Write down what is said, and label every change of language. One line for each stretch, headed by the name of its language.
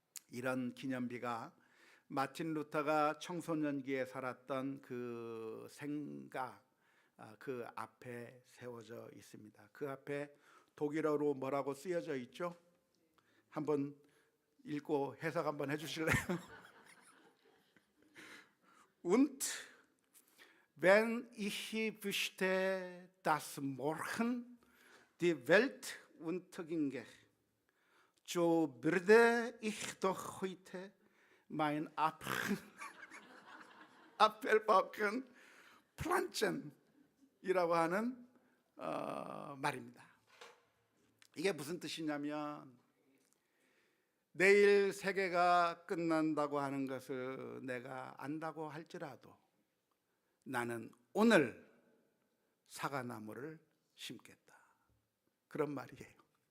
Korean: 이런 기념비가 마틴 루터가 청소년기에 살았던 그 생가 그 앞에 세워져 있습니다. 그 앞에 독일어로 뭐라고 쓰여져 있죠? 한번 읽고 해석 한번 해주실래요?
German: Und wenn ich wüsste, dass morgen die Welt unterginge, so würde ich doch heute mein Apfelbaum pflanzen
Korean: 이라고 하는 말입니다. 이게 무슨 뜻이냐면 내일 세계가 끝난다고 하는 것을 내가 안다고 할지라도 나는 오늘 사과나무를 심겠다, 그런 말이에요.